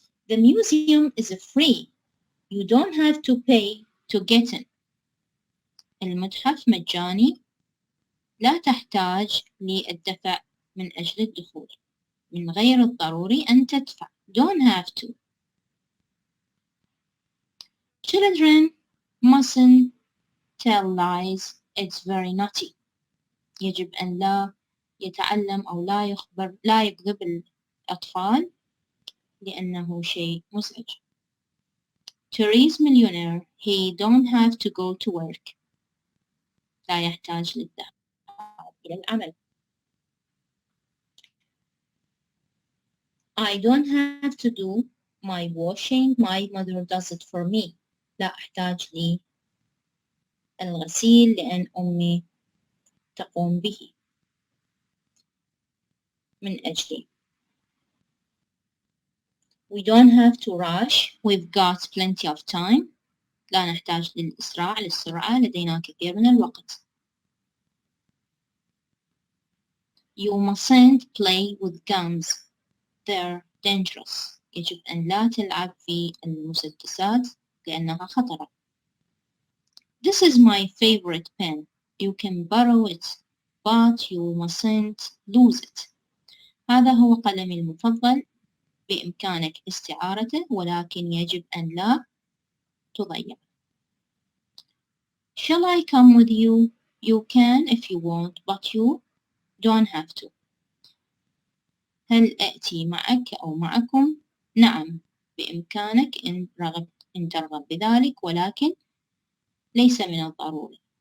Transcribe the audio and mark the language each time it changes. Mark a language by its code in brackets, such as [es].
[en] The museum is free. You don't have to pay to get in. [ar] المتحف مجاني، لا تحتاج للدفع من أجل الدخول، من غير الضروري أن تدفع. [en] Don't have to. Children mustn't tell lies. It's very naughty. [ar] يجب أن لا يتعلم أو لا يكذب الأطفال لأنه شيء مزعج. [en] Therese millionaire. He don't have to go to work. [ar] لا يحتاج للذهاب إلى العمل. [en] I don't have to do my washing. My mother does it for me. [ar] لا أحتاج للغسيل لأن أمي تقوم به من أجلي. [en] We don't have to rush. We've got plenty of time. [ar] لا نحتاج للإسراع للسرعة، لدينا كثير من الوقت. [en] You mustn't play with guns. They're dangerous. [ar] يجب أن لا تلعب في المسدسات لأنها خطرة. [en] This is my favorite pen. You can borrow it, but you mustn't lose it. [ar] هذا هو قلمي المفضل. بإمكانك استعارته ولكن يجب أن لا تضيع. [en] Shall I come with you? You can if you want, but you don't have to. [ar] هل أأتي معك أو معكم؟ نعم، بإمكانك إن ترغب بذلك، ولكن ليس من الضروري.